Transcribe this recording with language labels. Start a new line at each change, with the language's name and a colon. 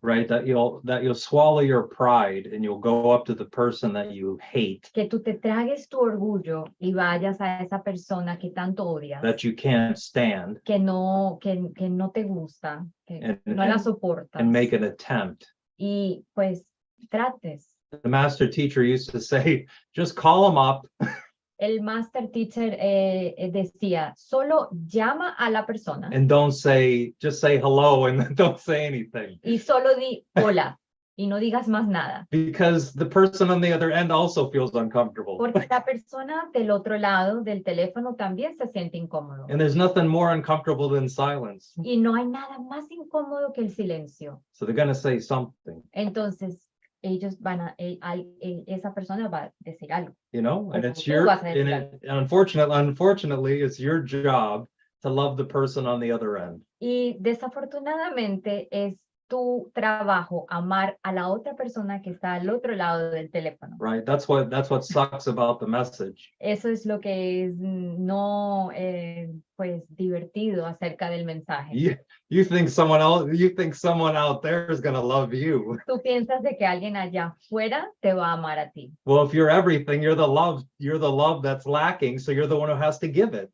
English: Right, that you'll swallow your pride and you'll go up to the person that you hate,
Spanish: Que tú te tragues tu orgullo y vayas a esa persona que tanto odias,
English: that you can't stand,
Spanish: que no te gusta, que no la soportas.
English: and make an attempt.
Spanish: Y pues trates.
English: The master teacher used to say, just call them up
Spanish: El master teacher decía, solo llama a la persona
English: and just say hello and don't say anything.
Spanish: y solo di hola y no digas más nada.
English: Because the person on the other end also feels uncomfortable.
Spanish: Porque la persona del otro lado del teléfono también se siente incómodo.
English: And there's nothing more uncomfortable than silence.
Spanish: Y no hay nada más incómodo que el silencio.
English: So they're going to say something.
Spanish: Entonces, ellos esa persona va a decir algo.
English: You know, and it's
Spanish: Tú vas a decir
English: unfortunately, it's your job to love the person on the other end.
Spanish: Y desafortunadamente es tu trabajo amar a la otra persona que está al otro lado del teléfono.
English: Right, that's what sucks about the message.
Spanish: Eso es lo que es no pues divertido acerca del mensaje.
English: You think someone out there is going to love you.
Spanish: Tú piensas de que alguien allá afuera te va a amar a ti.
English: Well, if you're everything, you're the love that's lacking, so you're the one who has to give it.